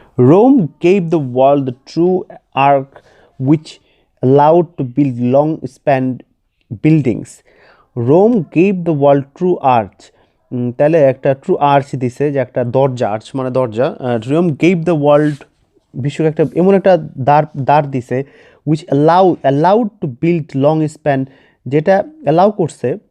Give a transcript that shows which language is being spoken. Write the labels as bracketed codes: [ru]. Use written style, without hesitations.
[en] Rome gave the world the true arc which allowed to build long-span buildings. Rome gave the world true arch. [bn] তাহলে একটা true arch দিছে, যে একটা দরজা, arch মানে দরজা. [en] Rome gave the world, [bn] বিশ্বকে একটা এমন একটা দ্বার দিছে [en] which allowed to build long span, [bn] যেটা অ্যালাউ করছে.